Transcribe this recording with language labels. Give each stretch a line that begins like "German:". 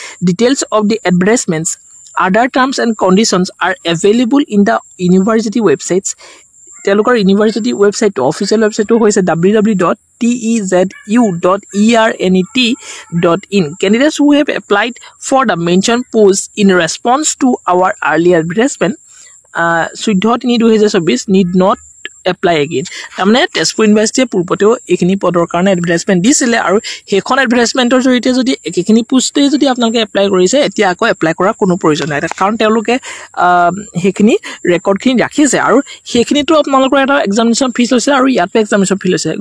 English: Details of the advertisements, other terms and conditions are available in the university websites.
Assamese: তেওঁলোকৰ university ৱেবছাইটটো, official ৱেবছাইটটো হৈছে www.tezerunet.in.
English: Candidates who have applied for the mentioned post in response to our early advertisement 14/3/2024 need not apply again.
Assamese: তাৰমানে তেজপুৰ ইউনিভাৰ্চিটিয়ে পূৰ্বতেও এইখিনি পদৰ কাৰণে advertisement দিছিলে, আৰু সেইখন এডভাৰটাইজমেণ্টৰ জৰিয়তে যদি একেখিনি পোষ্টেই যদি আপোনালোকে এপ্লাই কৰিছে, এতিয়া আকৌ এপ্লাই কৰাৰ কোনো প্ৰয়োজন নাই, কাৰণ তেওঁলোকে সেইখিনি ৰেকৰ্ডখিনি ৰাখিছে। আৰু সেইখিনিতো আপোনালোকৰ এটা এক্সামিনেশ্যন ফিজ লৈছে, আৰু ইয়াতো এক্সামিনেশ্যন ফিজ লৈছে।